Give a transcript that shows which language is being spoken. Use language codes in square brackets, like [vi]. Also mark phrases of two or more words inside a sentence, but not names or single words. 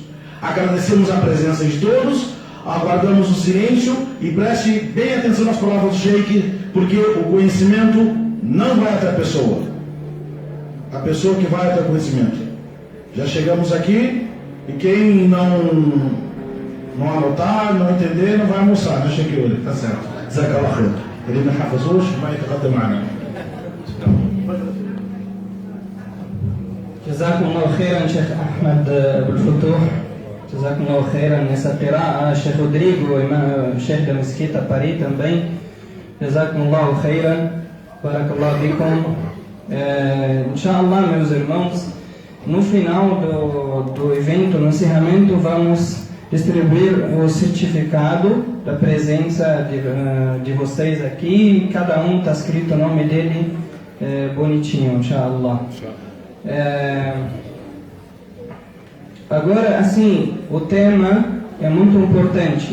[pt] Agradecemos a presença de todos, aguardamos o silêncio e preste bem atenção nas palavras do Sheikh, porque o conhecimento não vai até a pessoa que vai até o conhecimento. Já chegamos aqui e quem não anotar, não entender, não vai almoçar, né, Sheikh Yuri? Tá certo. [ar] زاك الله خير. [pt] Ele não [ar] حفظوش ما يتقدم معنا. جزاكم الله خيرا شيخ أحمد أبو الفتوح. جزاكم الله خيرا [pt] nessa terá. Sheikh Rodrigo, Sheikh da Mesquita Pari também. [ar] جزاكم الله خيرا. بارك الله بكم. [pt] Inshallah, meus irmãos, no final do evento, no encerramento, vamos distribuir o certificado da presença de vocês aqui. Cada um está escrito o nome dele bonitinho, inshallah. Agora, assim, o tema é muito importante.